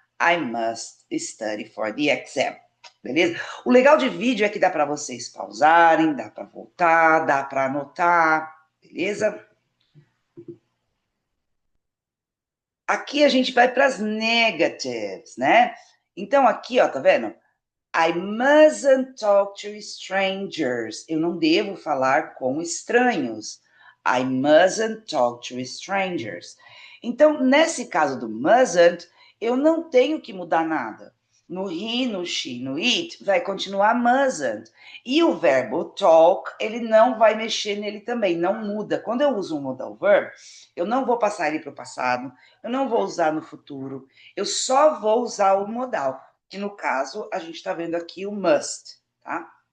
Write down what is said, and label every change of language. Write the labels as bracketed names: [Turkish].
[English] I must study for the exam. [Portuguese] Beleza? O legal de vídeo é que dá para vocês pausarem, dá para voltar, dá para anotar, beleza? Aqui a gente vai para as negatives, né? Então aqui, ó, tá vendo? [English] I mustn't talk to strangers. [Portuguese] Eu não devo falar com estranhos. [English] I mustn't talk to strangers. [Portuguese] Então, nesse caso do mustn't, eu não tenho que mudar nada. No he, no she, no it, vai continuar mustn't. E o verbo talk, ele não vai mexer nele também, não muda. Quando eu uso um modal verb, eu não vou passar ele para o passado, eu não vou usar no futuro, eu só vou usar o modal, que no caso a gente está vendo aqui o must, tá?